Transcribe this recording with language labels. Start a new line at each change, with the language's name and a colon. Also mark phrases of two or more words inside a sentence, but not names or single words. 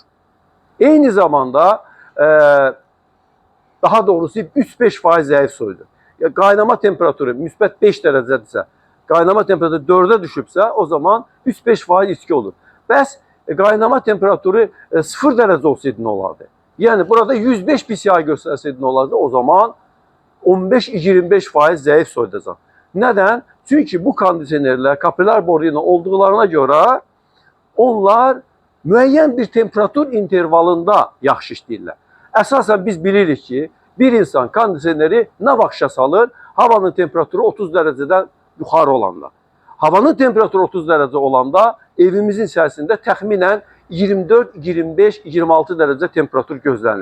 Azerbaijani: Eyni zamanda daha doğrusu 3-5% zəif soyulur. Qaynama temperatürü müsbət 5 derecedirsə, qaynama temperatürü 4'e düşübsə, o zaman 3-5% içki olur. Bəs qaynama temperatürü 0 derece olsaydı
Turkish: ne olardı?
Azerbaijani: Yani burada 105 PSI göstərsəydi
Turkish: ne olardı?
Azerbaijani: O zaman 15-25% zəif soyudacaq. Neden? Çünkü bu kondisionerler kapilar boruyla olduqlarına göre onlar müəyyən bir temperatur intervalında yaxşı işləyirlər. Əsasən biz bilirik ki, bir insan kondisioneri nə vaxt işə salır? Havanın temperatürü 30 dereceden yuxarı olanda. Havanın temperatürü 30 derece olanda evimizin içərisində təxminən 24, 25, 26 derece temperatur gözlənilir.